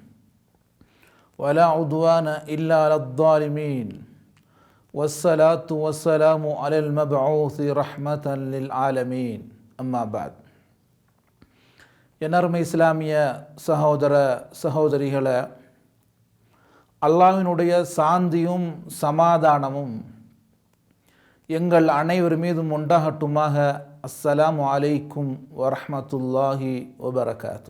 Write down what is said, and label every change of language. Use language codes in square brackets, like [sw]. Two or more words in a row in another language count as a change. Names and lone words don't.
[ar] ولا عدوان إلا على الظالمين والصلاة والسلام على المبعوث رحمة للعالمين أما بعد. [ta] எனர்மை இஸ்லாமிய சகோதர சகோதரிகளே, அல்லாஹ்வினுடைய சாந்தியும் சமாதானமும் எங்கள் அனைவர் மீதும் உண்டாகட்டுமாக. [ar] السلام عليكم ورحمة الله وبركاته.